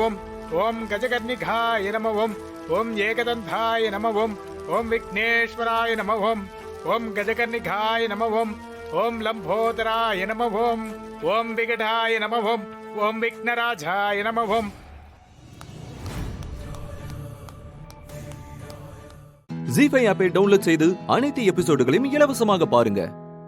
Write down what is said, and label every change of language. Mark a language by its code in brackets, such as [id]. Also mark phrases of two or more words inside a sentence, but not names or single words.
[sa] ओम गजकर्णिकाय नमः। ओम एकदन्ताय नमः। ओम विघ्नेश्वराय नमः। ओम गजकर्णिकाय नमः। ओम लंबोदराय नमः। ओम विकटाय नमः। ओम विघ्नराजाय नमः। [ta] ஜீ ஃபைவ் ஆப்பை டவுன்லோட் செய்து அனைத்து எபிசோடுகளையும் இலவசமாக பாருங்க.